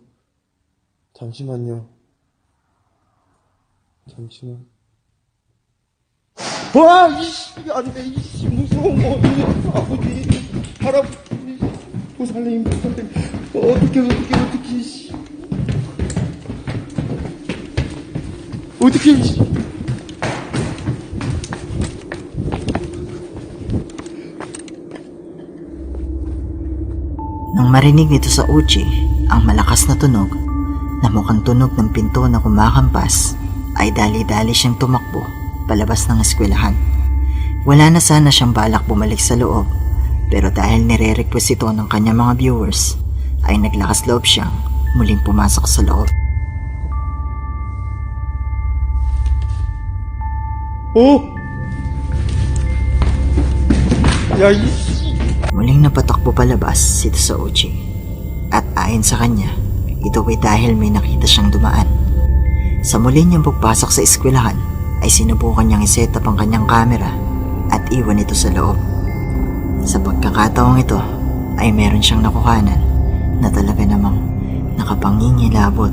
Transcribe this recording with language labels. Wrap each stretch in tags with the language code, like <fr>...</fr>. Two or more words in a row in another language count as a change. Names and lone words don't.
<ko>잠시만요. 잠시만. 와, 이씨, 안 돼, 이씨, 무서워, 아버지, 할아버지. 살림 어떻게 씨. 어떻게 씨.</ko> <tl>Nang marinig nito sa Uchi ang malakas na tunog na mukhang tunog ng pinto na kumakampas, ay dali-dali siyang tumakbo palabas ng eskwelahan. Wala na sana siyang balak bumalik sa loob, pero dahil nire-request ito ng kanyang mga viewers, ay naglakas loob siyang muling pumasok sa loob.</tl> <ko>어? 야, 이</ko> <tl>Muling napatakbo palabas si Tosauchi. At ayon sa kanya, ito ay dahil may nakita siyang dumaan. Sa muli niyang pagpasok sa eskwelahan, ay sinubukan niyang iset up ang kanyang camera at iwan ito sa loob. Sa pagkakataong ito, ay meron siyang nakuhanan na talaga namang nakapangingilabot.</tl>